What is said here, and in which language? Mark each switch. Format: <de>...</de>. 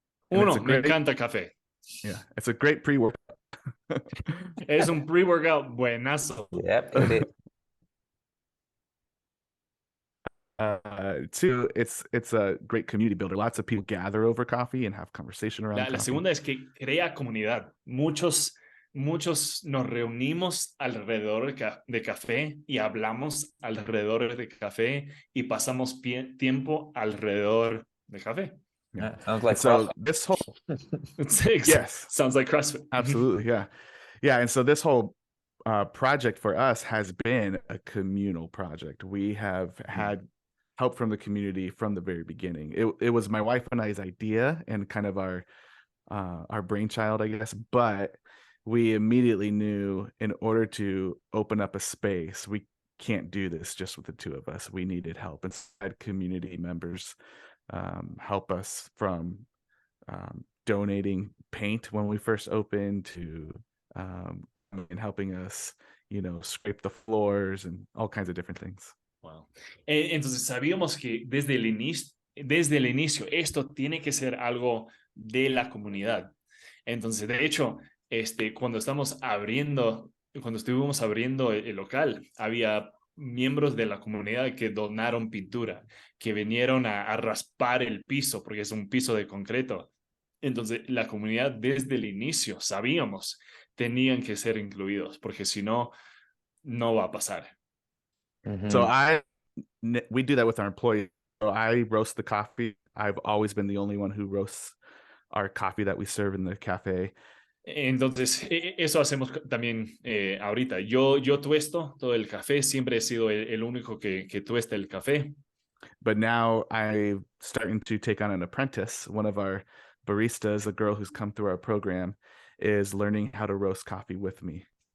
<es>Me encanta café.</es> <en>Yeah, it's a great pre-workout.</en> <es>Es un pre-workout buenazo.</es> <en>Yep, it is. Two, it's a great community builder. Lots of people gather over coffee and have conversation around coffee. La segunda es que crea comunidad. Muchos nos reunimos alrededor de café y hablamos alrededor de café y pasamos tiempo alrededor de café. Yeah, sounds like so this whole yes, sounds like CrossFit. Absolutely, yeah. And so this whole project for us has been a communal project. We have had help from the community from the very beginning. It was my wife and I's idea and kind of our brainchild, I guess, but we immediately knew in order to open up a space, we can't do this just with the two of us. We needed help, and had community members help us from donating paint when we first opened to and helping us, scrape the floors and all kinds of different things. Wow.</en> <es>Entonces sabíamos que desde el inicio, esto tiene que ser algo de la comunidad. Entonces, de hecho, cuando estuvimos abriendo el local, había miembros de la comunidad que donaron pintura, que vinieron a raspar el piso, porque es un piso de concreto. Entonces, la comunidad desde el inicio, sabíamos, tenían que ser incluidos, porque si no, no va a pasar.</es> <en>So we do that with our employees. So I roast the coffee. I've always been the only one who roasts our coffee that we serve in the cafe.</en> <es>Entonces, eso hacemos también ahorita. Yo tuesto todo el café, siempre he sido el único que tuesta el café.</es> <en>But now I'm starting to take on an apprentice. One of our baristas, a girl who's come through our program, is learning how to roast coffee with me.</en>